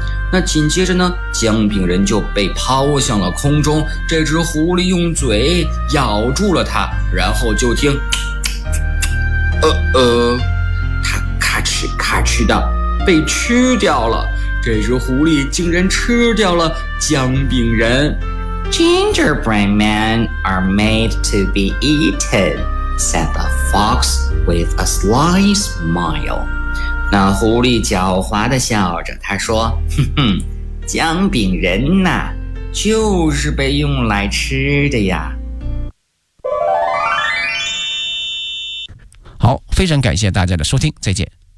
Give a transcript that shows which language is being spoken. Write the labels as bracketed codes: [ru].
[zh] 那紧接着呢，姜饼人就被抛向了空中，这只狐狸用嘴咬住了它，然后就听它咔哧咔哧的被吃掉了。这只狐狸竟然吃掉了姜饼人。 [en] Gingerbread men are made to be eaten, said the fox with a sly smile. [zh] 那狐狸狡猾地笑着，他说，哼哼，姜饼人呐，就是被用来吃的呀。好，非常感谢大家的收听，再见。